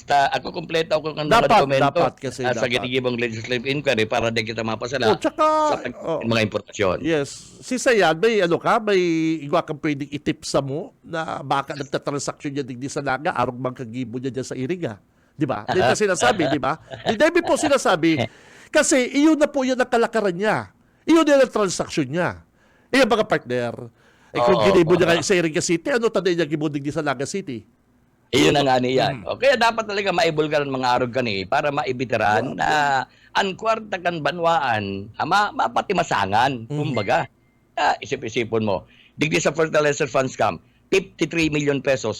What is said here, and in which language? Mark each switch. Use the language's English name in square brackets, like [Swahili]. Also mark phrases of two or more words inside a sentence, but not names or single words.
[Bikol] Ako kompleto ako ng mga dokumento sa ginigibang [English] legislative inquiry [Bikol] para di kita mapasala sa mga importasyon. [English] Yes. [Bikol] Si Sayan, may igwa kang pwedeng itip sa mo na baka nagtatransaksyon niya digdi sa naga, arong magkagibo niya dyan sa Iriga. [Filipino] Di ba? Hindi na sinasabi, di ba? Hindi po sinasabi. Kasi iyon na po yun ang kalakaran niya. Iyon na ang transaksyon niya. Iyon mga partner. Eh kung Oo, [Bikol] ginibo niya oo. kayo sa Iriga City, ano tanay niya gibudig di sa Naga City? [Filipino] Iyon na nga niya. [Bikol] O, kaya dapat talaga maibulgar ng mga arog kani para maibitiran na ang kwarta kan banwaan, mapati masangan. Kumbaga, isip-isipon mo. Digdi sa [English] fertilizer funds scam, [Bikol] 53 million pesos.